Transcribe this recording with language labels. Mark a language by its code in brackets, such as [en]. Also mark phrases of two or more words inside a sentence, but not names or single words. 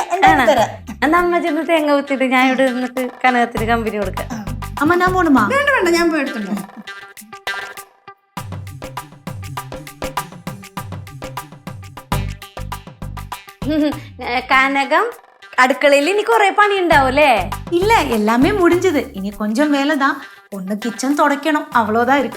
[ml] എന്നാ അമ്മ ചെന്ന് തേങ്ങ കുത്തിട്ട് ഞാൻ ഇവിടെ നിന്നിട്ട് കനകത്തിന് കമ്പനി കൊടുക്കാം. അമ്മ ഞാൻ പോണുമാ? വേണ്ട, ഞാൻ പോയി എടുത്തുണ്ടോ. കനകം, അടുക്കളയിൽ ഇനി കൊറേ പണി ഉണ്ടാവൂലേ? [ta] இல்ல, எல்லாமே முடிஞ்சது. இனி கொஞ்சம் வேலைதான். ஒண்ணு கிச்சன் துடைக்கணும், அவ்வளவுதான் இருக்கு.